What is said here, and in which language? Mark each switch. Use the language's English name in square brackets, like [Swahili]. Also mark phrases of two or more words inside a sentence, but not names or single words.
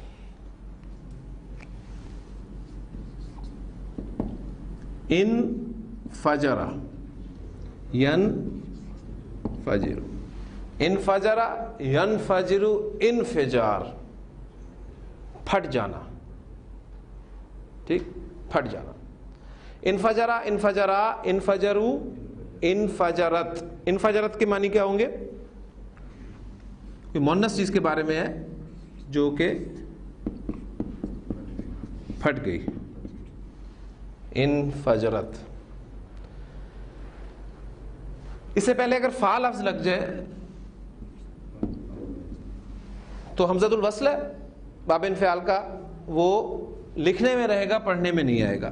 [Arabic] ان فجرا ین فجر, ان فجرا ین فجر, انفجار [Urdu] پھٹ جانا. ٹھیک, پھٹ جانا. [Arabic] انفجرا انفجرا انفجرو انفجرت. [Urdu] انفجرت کے معنی کیا ہوں گے؟ یہ مؤنث چیز کے بارے میں ہے جو کہ پھٹ گئی. [Arabic] انفجرت. [Urdu] اس سے پہلے اگر فا لفظ لگ جائے تو [Arabic] حمزۃ الوصل [Urdu] ہے [Arabic] باب انفعال [Urdu] کا, وہ لکھنے میں رہے گا, پڑھنے میں نہیں آئے گا.